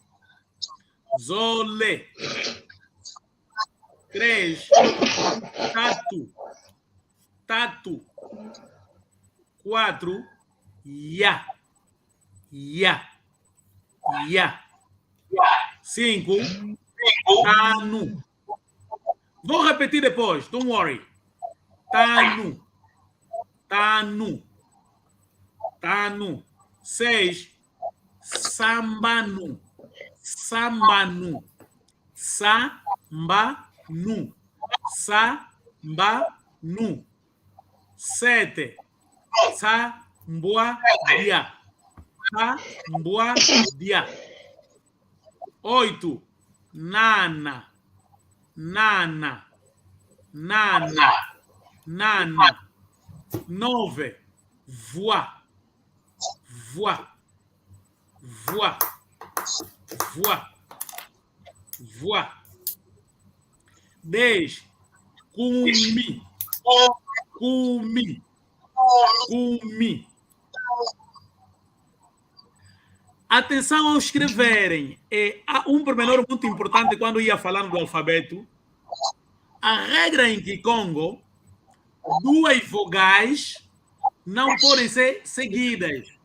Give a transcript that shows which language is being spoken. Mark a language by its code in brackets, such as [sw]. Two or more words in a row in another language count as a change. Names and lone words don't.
[kg] Zole. 3. Tatu. Tatu. 4. Ya. Ya. Ya. 5. Tanu. [pt] Vou repetir depois, [en] don't worry. [kg] Tanu. Tanu. Tanu. 6. Sambanu. Sambanu. Sambanu. Sambanu. 7. Samboadia. Samboadia. 8. Nana. Nana. Nana. Nana. 9. Voix. Voix. Voix. Voix. Voix. 10. Cumi. Cumi. Cumi. [pt] Atenção ao escreverem. Há um pormenor muito importante quando ia falando do alfabeto. A regra em Kikongo, 2 vogais não podem ser seguidas.